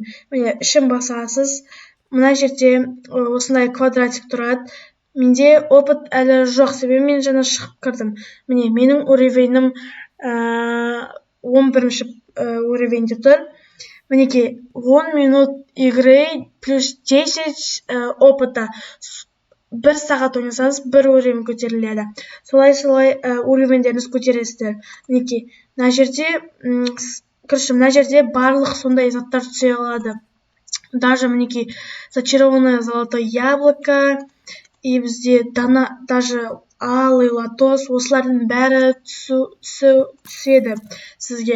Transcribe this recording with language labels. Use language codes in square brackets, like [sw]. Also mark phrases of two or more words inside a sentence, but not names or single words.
[kk] Міне, ішін басасыз. Мына жерде осындай квадратик тұрады. Менде опыт әлі жоқ, себебі мен жаңа шығып кірдім. Міне, менің уровенім 11-ші уровенде тұр. [ru] Мінекей, 10 минут игры плюс 10 опыта. [kk] 1 сағат ойнасаңыз, 1 уровень көтеріледі. Солай уровендеріңіз көтересіздер. Мінекей, мына жерде барлық сондай заттар түсе алады. [ru] Даже мінекей, зачарованное золотое яблоко, и бізде даже алый лотос, [kk] осылардың бәрі түседі сізге.